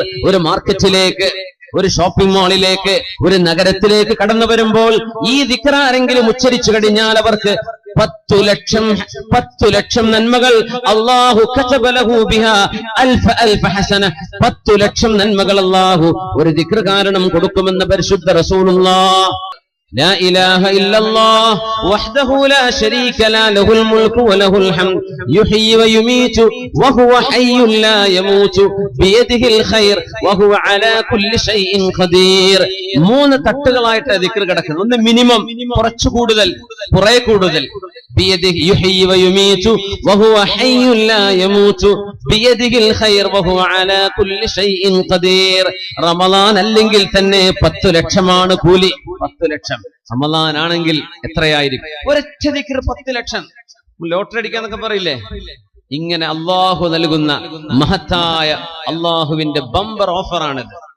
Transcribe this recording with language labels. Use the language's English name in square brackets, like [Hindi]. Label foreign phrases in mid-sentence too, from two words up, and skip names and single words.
[Malayalam] ഒരു മാർക്കറ്റിലേക്ക്, ഒരു [English] shopping mall-ലേക്ക്, [Malayalam] ഒരു നഗരത്തിലേക്ക് കടന്നു വരുമ്പോൾ ഈ ദിക്ർ ആരെങ്കിലും ഉച്ചരിച്ചു കഴിഞ്ഞാൽ അവർക്ക് 10 ലക്ഷം നന്മകൾ അല്ലാഹു [Arabic] كتب له بها ألف حسنة. [Malayalam] 10 ലക്ഷം നന്മകൾ അല്ലാഹു ഒരു ദിക്ർ കാരണം കൊടുക്കുമെന്ന് പരിശുദ്ധ റസൂലുള്ളാഹ്. [Arabic] لا إله إلا الله وحده لا شريك له له الملك وله الحمد يحيي ويميت وهو حي لا يموت بيده الخير وهو على كل شيء قدير. [Malayalam] 3 തട്ടുകളായിട്ട് ദിക്ർ കിടക്കുന്നു. ഒന്ന് മിനിമം, കുറച്ചു കൂടുതൽ, കുറെ കൂടുതൽ. [Arabic] بيده يحيي ويميت وهو حي لا يموت بيده الخير وهو على كل شيء قدير. [Malayalam] റമളാൻ അല്ലെങ്കിൽ തന്നെ 10 ലക്ഷമാണ് കൂലി. 10 ലക്ഷം. റമളാൻ ആണെങ്കിൽ എത്രയായിരിക്കും? ഒരൊറ്റ ദിക്ർ 10 ലക്ഷം. ലോട്ടറി അടിക്കാന്നൊക്കെ പറയില്ലേ, ഇങ്ങനെ അള്ളാഹു നൽകുന്ന മഹത്തായ അള്ളാഹുവിന്റെ [English] bumper offer-ആണിത്.